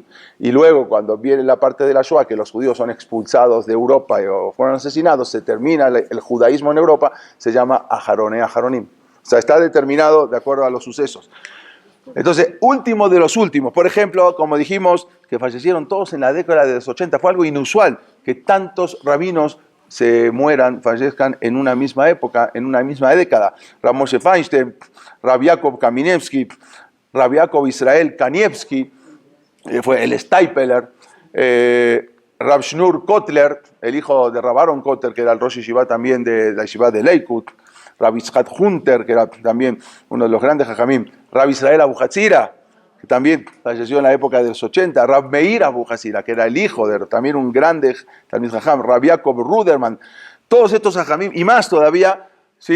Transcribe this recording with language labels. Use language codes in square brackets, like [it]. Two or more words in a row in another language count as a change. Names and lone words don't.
[es] Y luego, cuando viene la parte de la Shoah, que los judíos son expulsados de Europa o fueron asesinados, se termina el judaísmo en Europa, se llama Aharonim. O sea, está determinado de acuerdo a los sucesos. Entonces, último de los últimos. Por ejemplo, como dijimos, que fallecieron todos en la década de los 80. Fue algo inusual que tantos rabinos fallezcan en una misma época, en una misma década. Rav Moshe Feinstein, Rav Yaakov Kaminevsky, Rav Yaakov Israel Kanievsky, fue el Steipeler, Rav Shneur Kotler, el hijo de Rav Aaron Kotler, que era el [he] ראש ישיבה [es] también de la Yeshiva de Leikut, Rav Yitzhak Hunter, que era también uno de los grandes Jajamim, Rav Israel Abu Hatzira, que también falleció en la época de los 80, Rav Meir Abu Hatzira, que era el hijo de también un grande también Jajam, Rav Yaakov Ruderman, todos estos Jajamim, y más todavía, ¿sí?